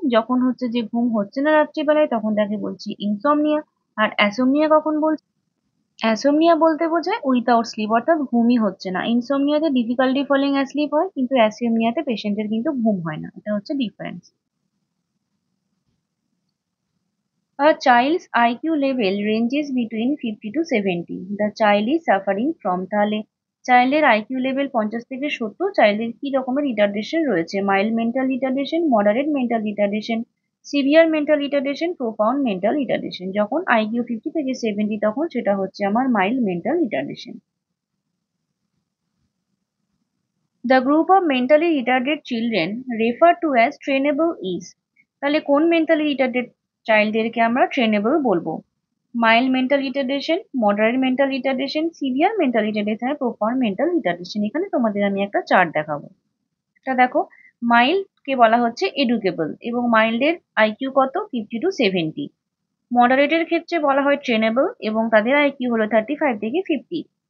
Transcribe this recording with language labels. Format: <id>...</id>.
<bn>যখন হচ্ছে যে ঘুম হচ্ছে না রাত্রিবেলায় তখন তাকে বলছি ইনসোমনিয়া। আর অ্যাসোমনিয়া কখন বলছি? অ্যাসোমনিয়া বলতে বোঝায় উইথাউট স্লিপ, অর্থাৎ ঘুমই হচ্ছে না। ইনসোমনিয়াতে ডিফিকাল্টি ফলিং অ্যাসলিপ হয়, কিন্তু অ্যাসোমনিয়াতে পেশেন্টের কিন্তু ঘুম হয় না, এটা হচ্ছে difference.</bn> <en>A child's IQ level ranges between 50 to 70. The child is suffering from,</en> <bn>তাহলে চাইল্ডের আইকিউ লেভেল 50 থেকে 70, চাইল্ডের কি রকমের রিটার্ডেশন রয়েছে? Mild mental retardation, moderate mental retardation, severe mental retardation, profound mental retardation. যখন আইকিউ 50 থেকে 70 তখন সেটা হচ্ছে আমার mild mental retardation.</bn> <en>The group of mentally retarded children referred to as trainable is,</en> <bn>তাহলে কোন মেন্টালি রিটার্ডেড চাইল্ডদেরকে আমরা ট্রেনেবল বলবো? Mild mental retardation, moderate mental retardation, severe mental retardation, proper mental retardation. এখানে তোমাদের আমি একটা চার্ট দেখাবো। এটা দেখো, মাইল্ড কে বলা হচ্ছে এডুকেবল, এবং মাইল্ডের আইকিউ কত? 50 to 70। মডারেটের ক্ষেত্রে বলা হয় ট্রেনেবল এবং তাদের আইকিউ হলো 35 থেকে 50।</bn>